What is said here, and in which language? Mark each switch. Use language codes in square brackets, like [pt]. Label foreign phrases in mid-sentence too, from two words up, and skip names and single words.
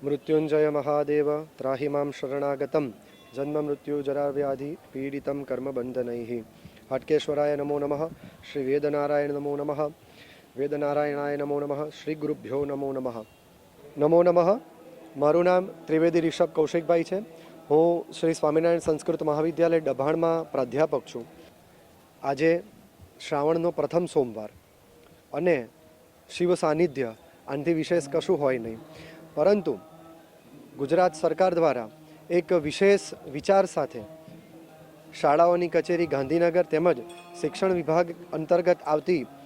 [sa] मृत्युंजय महादेव त्राहि मां शरणागतं जन्म मृत्यु जरा व्याधि पीडितं कर्म बंधनैः। हाटकेश्वराय नमो नमः। श्री वेदनारायण नमो नमः। वेदनारायणाय नमो नमः। श्री गुरुभ्यो नमो नमः। नमो नमः। [gu] माરું નામ ત્રિવેદી રિષભ કૌશિકભાઈ છે। હું શ્રી સ્વામિનારાયણ સંસ્કૃત મહાવિદ્યાલય ડભાણમાં પ્રાધ્યાપક છું। આજે શ્રાવણનો પ્રથમ સોમવાર અને શિવ સાનિધ્ય, આનાથી વિશેષ કશું હોય નહીં, પરંતુ ગુજરાત સરકાર દ્વારા એક વિશેષ વિચાર સાથે શાળાઓની કચેરી ગાંધીનગર તેમજ શિક્ષણ વિભાગ અંતર્ગત આવતી